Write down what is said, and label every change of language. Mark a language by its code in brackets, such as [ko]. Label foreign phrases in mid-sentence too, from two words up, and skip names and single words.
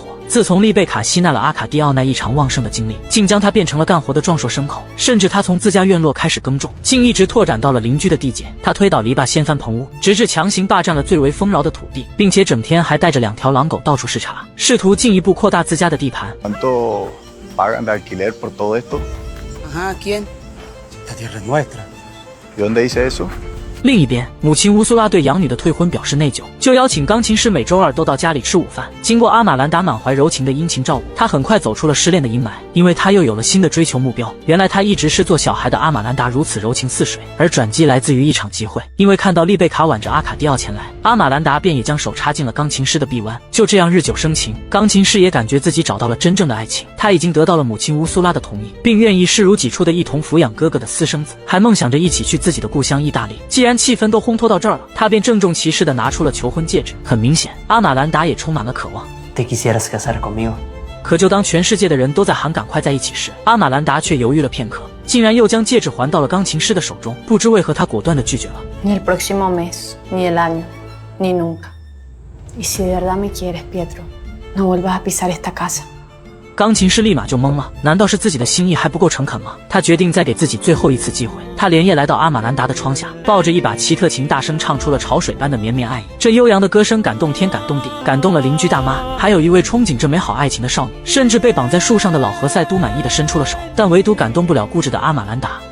[zh] 自从丽贝卡吸纳了阿卡蒂奥那异常旺盛的精力，竟将他变成了干活的壮硕牲口，甚至他从自家院落开始耕种，竟一直拓展到了邻居的地界。他推倒篱笆，掀翻棚屋，直至强行霸占了最为丰饶的土地，并且整天还带着2条狼狗到处视察，试图进一步扩大自家的地盘。 [es] ¿Cuánto pagan de alquiler por todo esto? Ajá, ¿quién? Esta tierra es nuestra. ¿Y dónde dice eso? [zh] 另一边，母亲乌苏拉对养女的退婚表示内疚，就邀请钢琴师每周2都到家里吃午饭。经过阿玛兰达满怀柔情的殷勤照顾，她很快走出了失恋的阴霾，因为她又有了新的追求目标。原来她一直是做小孩的阿玛兰达如此柔情似水，而转机来自于一场机会。因为看到丽贝卡挽着阿卡蒂奥前来，阿玛兰达便也将手插进了钢琴师的臂弯。就这样日久生情，钢琴师也感觉自己找到了真正的爱情。他已经得到了母亲乌苏拉的同意，并愿意视如己出的一同抚养哥哥的私生子，还梦想着一起去自己的故乡意大利。既然气氛都烘托到这儿了，他便郑重其事地拿出了求婚戒指。很明显，阿玛兰达也充满了渴望。 [es] ¿Te quisieras casar conmigo? [zh] 可就当全世界的人都在喊赶快在一起时，阿玛兰达却犹豫了片刻，竟然又将戒指还到了钢琴师的手中。不知为何，他果断地拒绝了。 [es] Ni el próximo mes, ni el año, ni nunca. Y si de verdad me quieres, Pietro, no vuelvas a pisar esta casa. [zh] 钢琴师立马就懵了，难道是自己的心意还不够诚恳吗？他决定再给自己最后一次机会。他连夜来到阿玛兰达的窗下，抱着一把奇特琴，大声唱出了潮水般的绵绵爱意。这悠扬的歌声感动天，感动地，感动了邻居大妈，还有一位憧憬着美好爱情的少女，甚至被绑在树上的老何塞都满意的伸出了手，但唯独感动不了固执的阿玛兰达。